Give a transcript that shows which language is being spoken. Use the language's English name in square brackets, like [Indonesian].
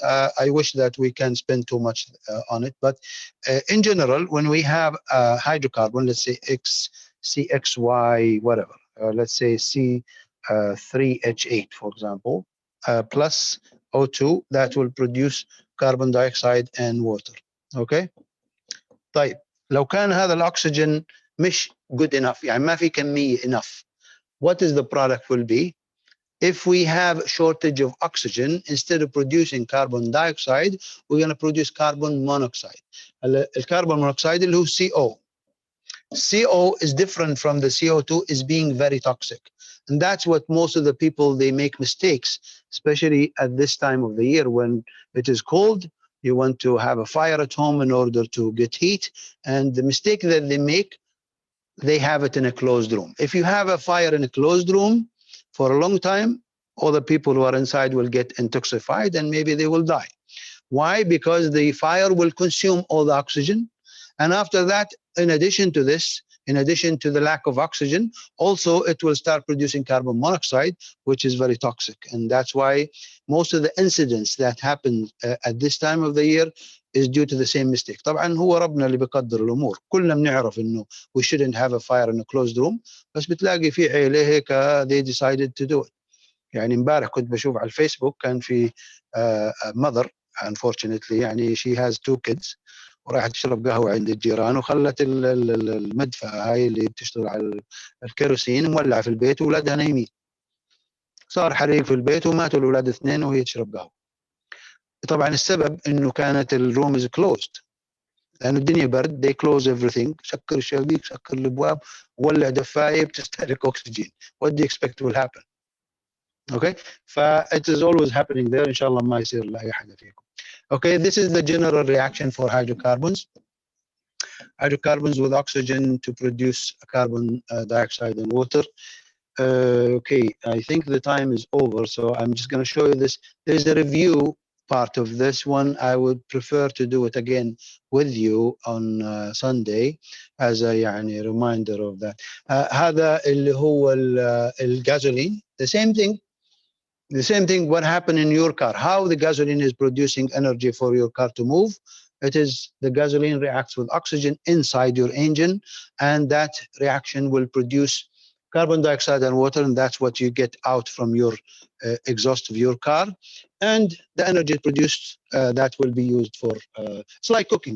[English] I wish that we can spend too much on it, but in general, when we have a hydrocarbon, let's say X, CXY, whatever, let's say C3H8, for example, plus O2, that will produce carbon dioxide and water. Okay. [Arabic] طيب لو كان هذا الأكسجين مش good enough, يعني ما في كمية enough, what is the product will be? [English] If we have shortage of oxygen, instead of producing carbon dioxide, we're going to produce carbon monoxide. [Arabic] الكربون monoxide اللي هو CO. [English] CO is different from the CO2, is being very toxic. And that's what most of the people, they make mistakes, especially at this time of the year when it is cold. You want to have a fire at home in order to get heat. And the mistake that they make, they have it in a closed room. If you have a fire in a closed room for a long time, all the people who are inside will get intoxicated and maybe they will die. Why? Because the fire will consume all the oxygen. And after that, in addition to this, in addition to the lack of oxygen, also it will start producing carbon monoxide, which is very toxic. And that's why most of the incidents that happen at this time of the year is due to the same mistake. [Arabic] طبعا هو ربنا اللي بيقدر الامور. [English] كلنا بنعرف انه we shouldn't have a fire in a closed room, بس بتلاقي في عيله هيك they decided to do it. [Arabic] يعني امبارح كنت بشوف على الفيسبوك كان في mother, unfortunately, يعني she has 2 kids, وراحت تشرب قهوه عند الجيران وخلت المدفأة هاي اللي بتشتغل على الكيروسين مولعه في البيت واولادها نايمين. صار حريق في البيت وماتوا الاولاد 2 وهي تشرب قهوه. طبعا السبب انه كانت الروم از كلوزد لانه الدنيا برد. they close everything. سكر الشبابيك, سكر الابواب, ولع دفايه بتستهلك اكسجين. [English] what do you expect will happen? Okay, it is always happening there. [Arabic] ان شاء الله ما يصير لاي حاجه فيكم. [English] Okay, this is the general reaction for hydrocarbons. Hydrocarbons with oxygen to produce carbon dioxide and water. Okay, I think the time is over, so I'm just going to show you this. There's a review part of this one. I would prefer to do it again with you on Sunday as a يعني reminder of that. [Arabic] هذا اللي هو الgasoline. [English] The same thing, what happened in your car, how the gasoline is producing energy for your car to move. It is the gasoline reacts with oxygen inside your engine, and that reaction will produce carbon dioxide and water, and that's what you get out from your exhaust of your car, and the energy produced that will be used for it's like cooking.